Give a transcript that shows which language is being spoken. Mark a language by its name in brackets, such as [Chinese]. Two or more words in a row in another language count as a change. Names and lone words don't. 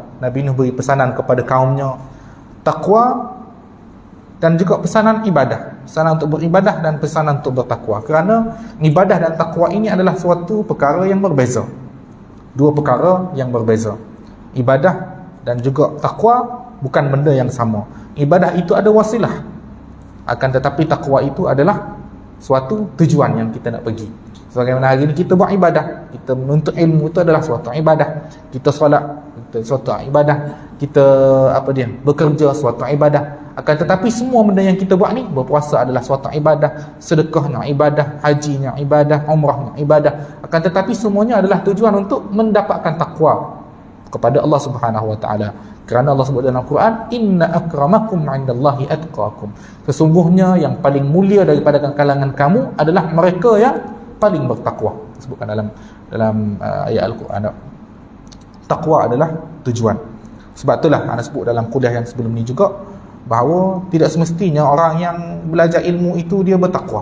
[Malay] Nabi Nuh beri pesanan kepada kaumnya takwa dan juga pesanan ibadah, pesanan untuk beribadah dan pesanan untuk bertakwa. Kerana ibadah dan takwa ini adalah suatu perkara yang berbeza, dua perkara yang berbeza. Ibadah dan juga takwa bukan benda yang sama. Ibadah itu ada wasilah, akan tetapi takwa itu adalah suatu tujuan yang kita nak pergi. Sebagaimana hari ini kita buat ibadah, kita menuntut ilmu, itu adalah suatu ibadah. Kita solat, itu suatu ibadah. Kita bekerja, suatu ibadah. Akan tetapi semua benda yang kita buat ni, berpuasa adalah suatu ibadah, sedekahnya ibadah, hajinya ibadah, umrahnya ibadah. Akan tetapi semuanya adalah tujuan untuk mendapatkan takwa kepada [Arabic] Allah Subhanahu wa taala. [Malay] Kerana Allah sebut dalam Quran, [Arabic] inna akramakum 'indallahi atqakum, [Malay] sesungguhnya yang paling mulia daripada kalangan kamu adalah mereka yang paling bertakwa. Disebutkan dalam ayat Al-Quran. Takwa adalah tujuan. Sebab itulah ana sebut dalam kuliah yang sebelum ni juga, bahawa tidak semestinya orang yang belajar ilmu itu dia bertakwa.